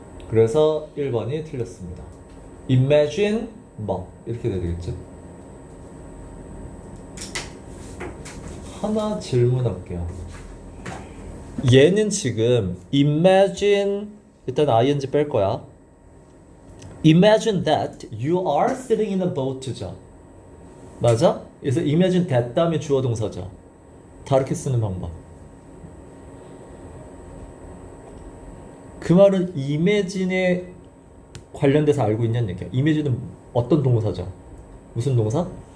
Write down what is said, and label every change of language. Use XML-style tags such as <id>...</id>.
<ko>그래서 1번이 틀렸습니다. imagine 뭐 이렇게 돼야 되겠죠? 하나 질문할게요. 얘는 지금 imagine 일단 ing 뺄 거야.</ko> <en>Imagine that you are sitting in a boat죠.</en> <ko>맞아? 그래서 imagine that 다음에 주어 동사죠. 다르게 쓰는 방법. 그 말은 imagine에 관련돼서 알고 있냐는 얘기야. imagine은 어떤 동사죠? 무슨 동사?</ko>